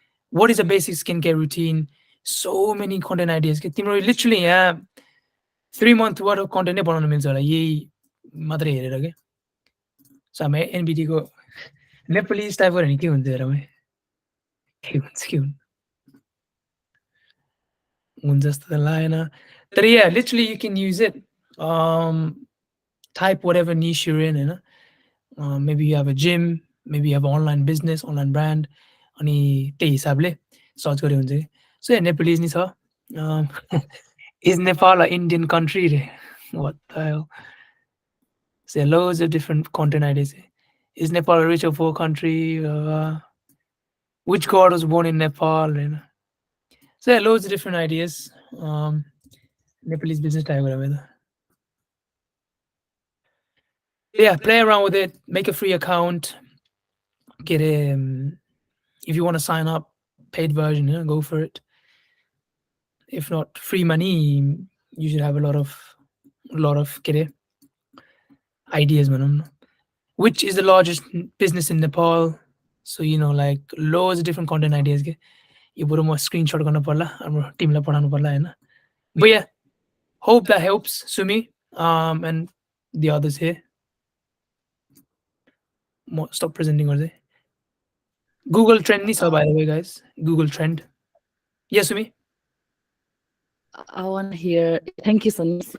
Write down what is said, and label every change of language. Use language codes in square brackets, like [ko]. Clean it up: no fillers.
[en] What is a basic skincare routine? So many content ideas. Okay? Literally, 3 months worth of content [ne] बनाउन मिल्छ होला यही मात्रै हेरेर के सो हामी एनबिटी को नेपाली टाइप गऱ्यो भने के हुन्छ हेरौँ है के हुन्छ जस्तो त लागेन तर [en] yeah, literally you can use it. Type whatever niche you're in, maybe you have a gym, maybe you have an online business, online brand, [ne] अनि त्यही हिसाबले सर्च गरे हुन्छ सो नेपालीज नि छ. [en] Is Nepal an Indian country? What the hell? So loads of different content ideas. Is Nepal a rich or poor country? Which god was born in Nepal? So loads of different ideas. Nepalese business type whatever. Yeah, play around with it. Make a free account. Get if you want to sign up, paid version, go for it. If not free money, you should have a lot of ideas, man. Which is the largest business in Nepal? So like loads of different content ideas. You put more screenshot [ne] गर्न पर्ला हाम्रो टिमलाई पठाउनु पर्ला हैन. [en] But yeah, hope that helps Sumi and the others here. Stop presenting गर्दै. Google Trend ni by the way, guys. Google Trend. Yes, Sumi. I want to hear. Thank you, Sanish.